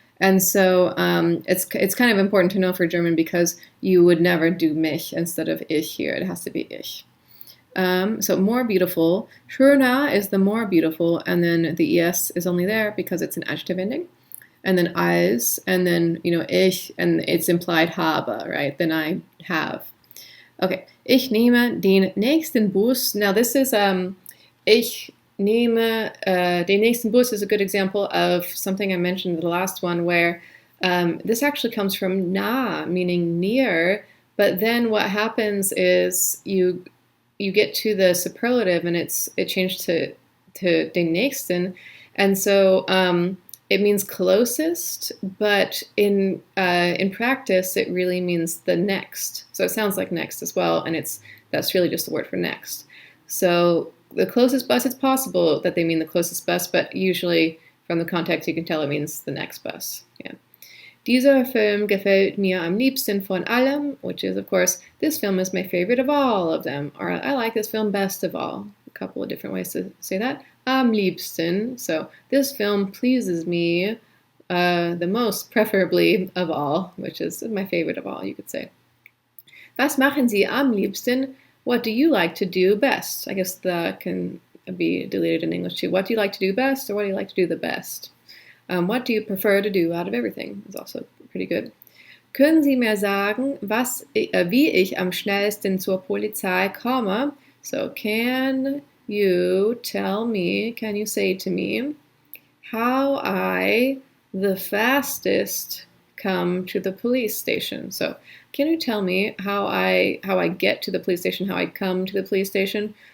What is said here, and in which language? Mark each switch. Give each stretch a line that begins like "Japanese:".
English: And so it's kind of important to know for German because you would never do mich instead of ich here. It has to be ich. So more beautiful. Schöner is the more beautiful, and then the es is only there because it's an adjective ending. And then als, and then, you know, ich, and it's implied habe, right? Then I have. Okay.
German: Ich nehme den nächsten Bus.
English: Now this is,
German: ich nehme den nächsten Bus
English: is a good example of something I mentioned in the last one where This actually comes from nah, meaning near, but then what happens is you get to the superlative and it changed to den nächsten, and so it means closest, but in practice it really means the next. So it sounds like next as well, and that's really just the word for next. So the closest bus, it's possible that they mean the closest bus, but usually from the context you can tell it means the next bus. Yeah.
German: Dieser Film gefällt mir am liebsten von allem,
English: which is, of course, this film is my favorite of all of them, or I like this film best of all. A couple of different ways to say that. Am liebsten, so this film pleases me the most, preferably of all, which is my favorite of all, you could say.
German: Was machen Sie am liebsten?
English: What do you like to do best? I guess that can be deleted in English too. What do you like to do best, or what do you like to do the best? What do you prefer to do out of everything is also pretty good.
German: Können Sie mir sagen, wie ich am schnellsten zur Polizei komme?
English: So can you tell me, can you say to me, how I the fastest come to the police station? So can you tell me how I get to the police station, how I come to the police station?